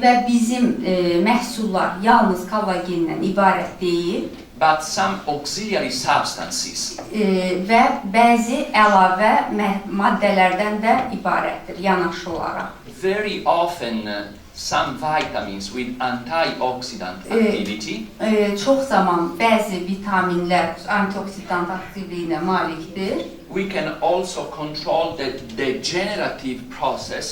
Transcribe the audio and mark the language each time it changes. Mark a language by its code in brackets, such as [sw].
[az] Və bizim məhsullar yalnız kollagendən ibarət deyil [en] but some auxiliary substances. [az] Və bəzi əlavə maddələrdən də ibarətdir yanaşı olaraq. [en] Very often some vitamins with antioxidant activity [az] Çox zaman bəzi vitaminlər antioksidant aktivliyinə malikdir. [en] we can also control the degenerative process